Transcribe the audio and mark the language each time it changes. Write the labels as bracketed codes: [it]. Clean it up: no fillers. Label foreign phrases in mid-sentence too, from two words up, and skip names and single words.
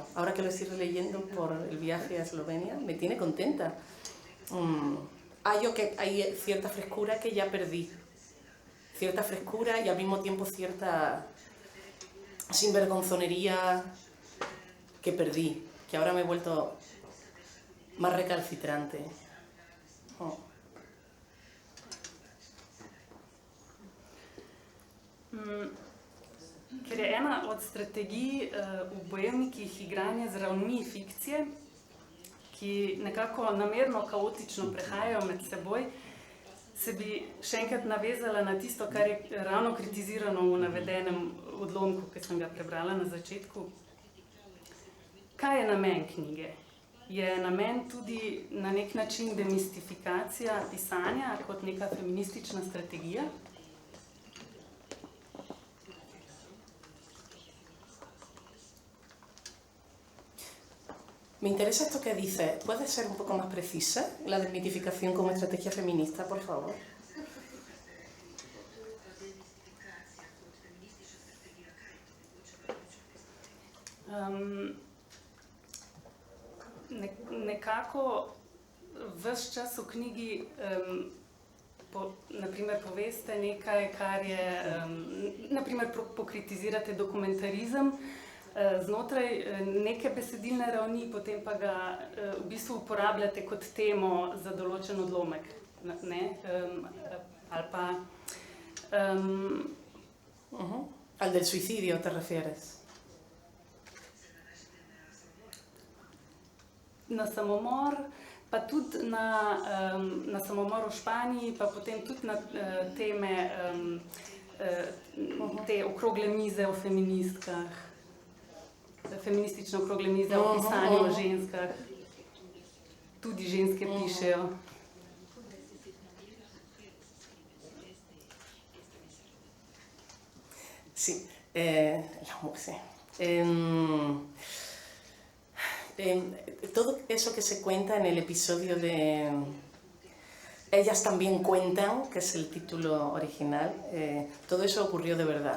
[es] Ahora que lo estoy releyendo por el viaje a Eslovenia, me tiene contenta. Hay cierta frescura que ya perdí. Cierta frescura y al mismo tiempo cierta sinvergonzonería que perdí, que ahora me he vuelto más recalcitrante. [sl] Ker je ena od strategij v bojevnikih igranje z ravni fikcije, ki nekako namerno kaotično prehajajo med seboj, se bi še enkrat navezala na tisto, kar je ravno kritizirano v navedenem odlomku, ki sem ga prebrala na začetku. Kaj je namen knjige? Je namen tudi na nek način demistifikacija pisanja kot neka feministična strategija? [es] Me interesa esto que dice. ¿Puedes ser un poco más precisa? La desmitificación como estrategia feminista, por favor. [sl] Nekako ves čas v knjigi naprimer poveste nekaj, kar je, naprimer pokritizirate dokumentarizem znotraj neke besedilne ravni, potem pa ga v bistvu uporabljate kot temo za določen odlomek, ne? Ali pa... [es] Al del suicidio te refieres? [sl] Na samomor, pa tudi na samomor v Španiji, pa potem tudi na teme te okrogle mize o feministkah. feministične okrogle mize o pisanju o ženskah. Tudi ženske pišejo. [es] Sí, sí. Todo eso que se cuenta en el episodio de Ellas también cuentan, que es el título original, todo eso ocurrió de verdad.